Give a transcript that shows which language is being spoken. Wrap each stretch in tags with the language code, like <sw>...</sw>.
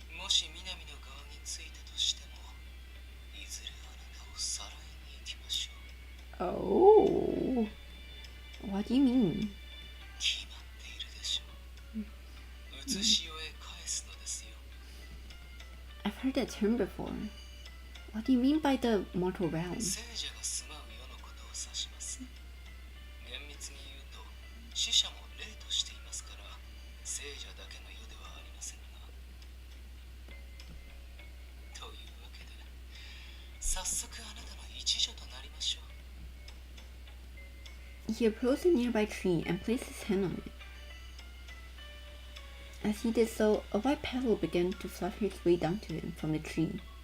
<ja>もし南の側についたとしても、いずれあなたをさらいに行きましょう。</ja> <en>Oh. What do you mean?</en> <ja>決まっているでしょう。写し世へ返すのですよ。</ja> <en>I've heard that term before. What do you mean by the mortal realm?</en> <ja>聖者が住まう世のことを指します。厳密に言うと、死者も霊としていますから、聖者だけの世ではありませんが。というわけで、早速あなたの一助となりましょう。</ja> <en>He approached a nearby tree and placed his hand on it. As he did so, a white petal began to flutter its way down to him from the tree.</en>